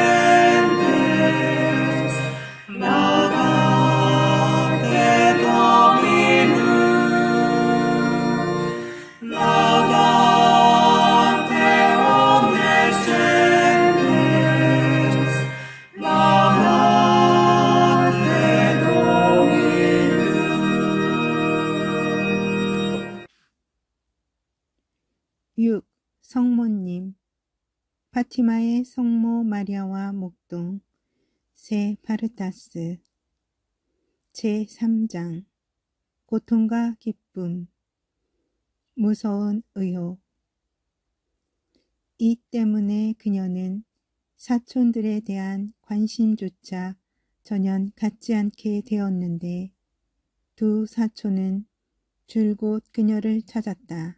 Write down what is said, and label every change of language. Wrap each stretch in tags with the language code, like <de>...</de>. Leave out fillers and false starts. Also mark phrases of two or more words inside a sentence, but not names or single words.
<la>gentes, laudate Dominum, laudate omnes gentes, laudate Dominum. 6.</la> <ko>성모님 파티마의 성모 마리아와 목동 세 파르타스 제3장 고통과 기쁨 무서운 의혹 이 때문에 그녀는 사촌들에 대한 관심조차 전혀 갖지 않게 되었는데 두 사촌은 줄곧 그녀를 찾았다.</ko>